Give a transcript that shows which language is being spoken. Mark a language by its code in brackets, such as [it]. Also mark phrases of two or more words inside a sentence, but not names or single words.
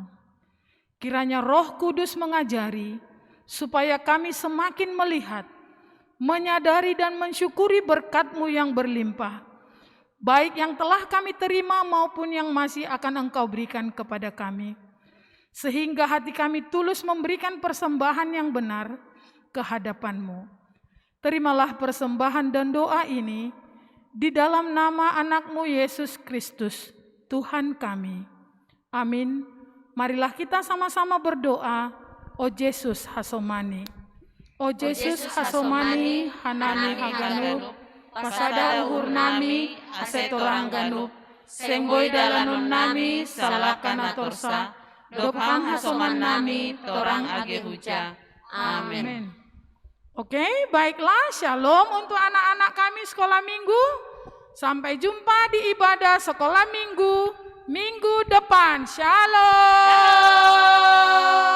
[id] Kiranya Roh Kudus mengajari supaya kami semakin melihat, menyadari dan mensyukuri berkat-Mu yang berlimpah, baik yang telah kami terima maupun yang masih akan Engkau berikan kepada kami, sehingga hati kami tulus memberikan persembahan yang benar ke hadapan-Mu. Terimalah persembahan dan doa ini di dalam nama anak-Mu Yesus Kristus, Tuhan kami. Amin. Marilah kita sama-sama berdoa. [bts] O Yesus Hasomani. O Yesus Hasomani, Hanami Haganup, Pasada uhur nami, asetorang ganup, Sengboy dalanun nami, salakan atorsa, Dophang hasoman nami, torang age huja. [id] Amin. Oke, baiklah, shalom untuk anak-anak kami sekolah minggu. Sampai jumpa di ibadah sekolah minggu depan. Shalom.